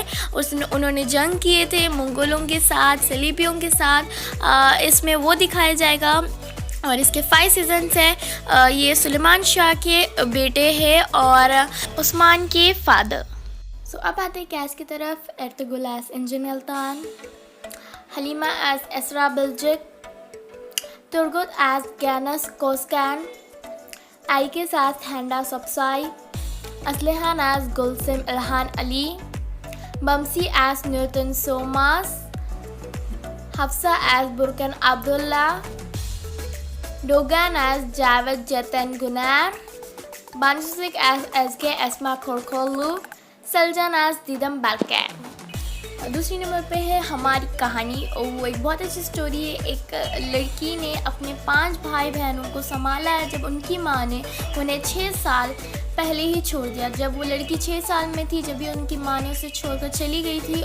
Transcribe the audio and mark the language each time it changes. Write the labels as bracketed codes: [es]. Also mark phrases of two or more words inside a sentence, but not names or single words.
[hi] उन्होंने जंग किए थे मंगोलों के साथ, सलीबियों के साथ, इसमें वो दिखाया जाएगा। और इसके 5 सीजन्स हैं। ये सुलेमान शाह के बेटे हैं और उस्मान के फादर। सो अब आते हैं कैस की तरफ। एर्तुगरुल एज इंजन अल्तान, हलीमा एज एसरा बिल्जिक, तुर्गुत एज गैनस कोस्कैन, आइकेस एज हैंडा सब्साई, असलहान एज गुलसिम इल्हान अली, बमसी एज न्यूटन सोमास, हफ्सा एज बुरकन अब्दुल्ला, [en] Dogan as Javed Jatan Gunar, Bansik as SK Esma Korkolu, Seljan as Didam Balkan। [hi] दूसरी नंबर पे है हमारी कहानी। वो एक बहुत अच्छी स्टोरी है। एक लड़की ने अपने 5 भाई बहनों को संभाला है जब उनकी माँ ने उन्हें 6 साल पहले ही छोड़ दिया। जब वो लड़की 6 साल में थी, जब भी उनकी माँ ने उसे छोड़कर चली गई थी।